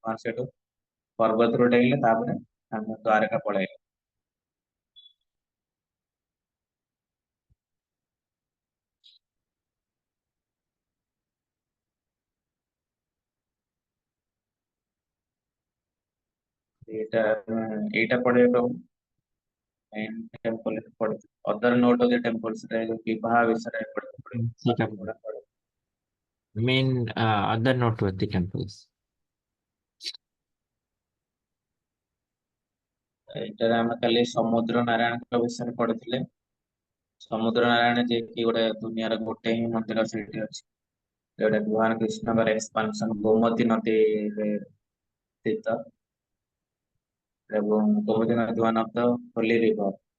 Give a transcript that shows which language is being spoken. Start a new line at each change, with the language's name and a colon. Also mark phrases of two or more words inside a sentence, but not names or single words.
Odia: ସେଠୁ ପର୍ବତରୁ ଡେଇଁଲେ, ତାପରେ ଆମେ ଦ୍ୱାରକା ପଳେଇଲେ। ଏଇଟା ଏଇଟା ପଡିବ
English: main temple
Odia: ପଡିଛି।
English: other note of the temples
Odia: ରେ ଯୋଉ ବିବାହ ବିଷୟରେ ପଡିବ
Hindi: ठीक है।
Odia: ବାକି ଗୁଡା ପଡିବ।
English: Main other noteworthy temples.
Odia: ଏଇଟାରେ ଆମେ କାଲି ସମୁଦ୍ର ନାରାୟଣଙ୍କ ବିଷୟରେ ପଢିଥିଲେ। ସମୁଦ୍ର ନାରାୟଣ ଯିଏକି ଗୋଟେ ଦୁନିଆର ଗୋଟେ ହିଁ ମନ୍ଦିର ସେଇଠି ଅଛି, ଯୋଉଟା ଭଗବାନ କୃଷ୍ଣଙ୍କର ଏକ୍ସପାନସନ ଗୋମତୀ ନଦୀରେ ସ୍ଥିତ, ଏବଂ ଗୋମତୀ ନଦୀ
English: one of the holy river.